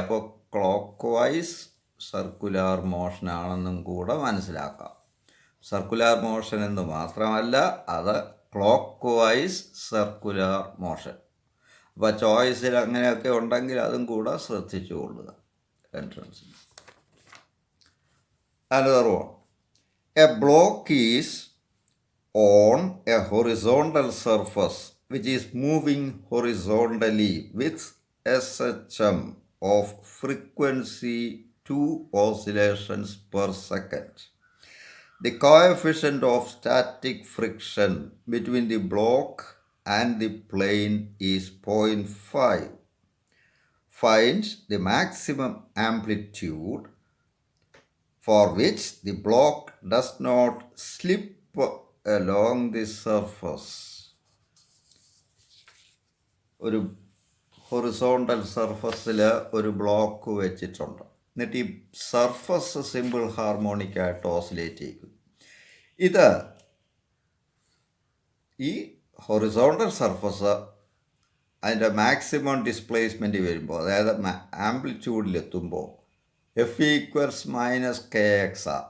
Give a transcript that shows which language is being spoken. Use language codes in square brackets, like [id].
[ml] അപ്പോൾ clock vice circular മോഷനാണെന്നും കൂടെ മനസ്സിലാക്കാം. സർക്കുലർ മോഷൻ എന്ന് മാത്രമല്ല, അത് ക്ലോക്ക് വൈസ് സർക്കുലർ മോഷൻ. അപ്പോൾ ചോയ്സിൽ അങ്ങനെയൊക്കെ ഉണ്ടെങ്കിൽ അതും കൂടെ ശ്രദ്ധിച്ചു കൊള്ളുക. [en] എൻട്രൻസിൽ another one. A block is on a horizontal surface which is moving horizontally with SHM of frequency 2 oscillations per second. The coefficient of static friction between the block and the plane is 0.5. Find the maximum amplitude for which the block does not slip along the surface. [ml] ഒരു horizontal സർഫസിൽ ഒരു block വെച്ചിട്ടുണ്ട്. എന്നിട്ട് ഈ surface simple ഹാർമോണിക്കായിട്ട് oscillate ചെയ്യും. ഇത് ഈ horizontal surface അതിൻ്റെ മാക്സിമം ഡിസ്പ്ലേസ്മെൻറ്റ് വരുമ്പോൾ, അതായത് ആംപ്ലിറ്റ്യൂഡിലെത്തുമ്പോൾ F equals minus K X ആ.